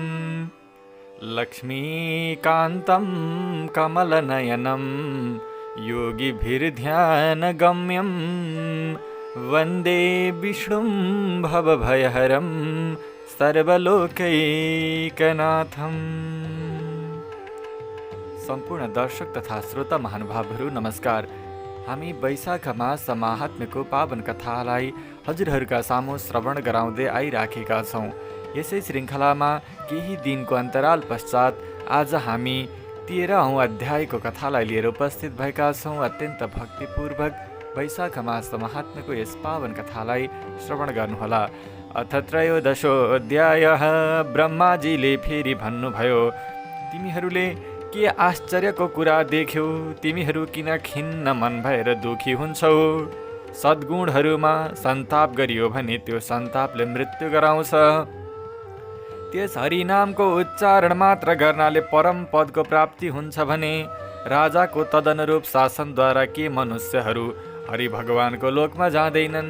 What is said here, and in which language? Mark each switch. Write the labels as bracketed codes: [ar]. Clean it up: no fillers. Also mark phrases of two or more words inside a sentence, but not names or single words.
[sa] लक्ष्मीकान्तं कमलनयनं योगिभिर्ध्यानगम्यं वन्दे विष्णुं भवभयहरं सर्वलोकैकनाथम। [ne] सम्पूर्ण दर्शक तथा श्रोता महानुभावहरू नमस्कार। हामी वैशाख मास महात्म्यको पावन कथालाई हजुरहरूका सामु श्रवण गराउँदै आइराखेका छौँ। यसै श्रृङ्खलामा केही दिनको अन्तराल पश्चात आज हामी 13औं अध्यायको कथालाई लिएर उपस्थित भएका छौँ। अत्यन्त भक्तिपूर्वक वैशाख मास महात्म्यको यस पावन कथालाई श्रवण गर्नुहोला। [sa] अथ त्रयोदशोऽध्यायः। [ne] ब्रह्माजीले फेरि भन्नुभयो, तिमीहरूले के आश्चर्यको कुरा देख्यौ? तिमीहरू किन खिन्न मन भएर दुखी हुन्छौ? सद्गुणहरूमा सन्ताप गरियो भने त्यो सन्तापले मृत्यु गराउँछ। त्यस हरिनामको उच्चारण मात्र गर्नाले परम पदको प्राप्ति हुन्छ भने राजाको तदनुरूप शासनद्वारा के मनुष्यहरू हरि भगवानको लोकमा जाँदैनन्?